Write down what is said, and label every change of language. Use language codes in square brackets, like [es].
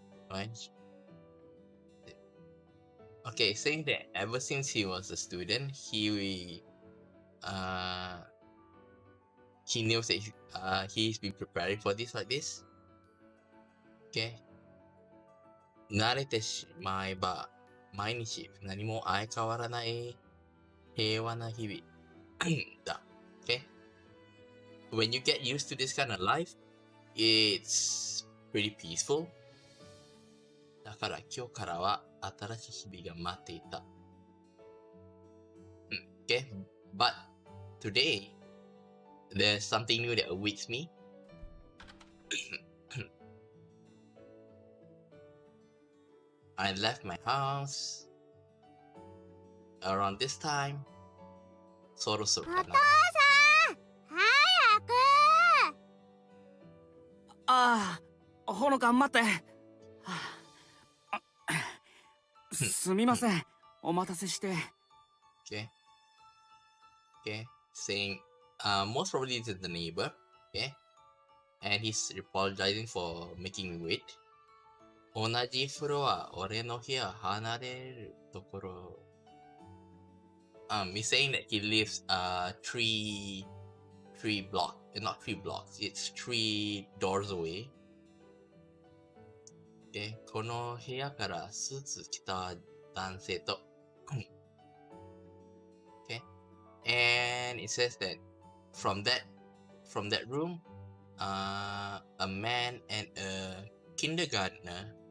[en] right? Okay, saying that ever since he was a student, uh he knows that he's been preparing for this like this. Okay. [ja] 慣れてしまえば、毎日何も相変わらない平和な日々だ。 [en] Okay? When you get used to this kind of life, it's pretty peaceful. [ja] だから今日からは新しい日々が待っていた。 [en] Okay? But today, there's something new that awaits me. I left my house around this time. [ja] そろそろかな。お父さん早くああ、ほのか待って。はあ、すみません、お待たせして。 [en] Okay. Okay. Saying, most probably it's the neighbor. Okay. And he's apologizing for making me wait. [ja] 同じフロア、俺の部屋離れるところ。 [en] He's saying that he lives three blocks, not 3 blocks, it's 3 doors away. Okay, [ja] この部屋からスーツ着た男性と [en] Okay, and it says that from that room, a man and a kindergartner.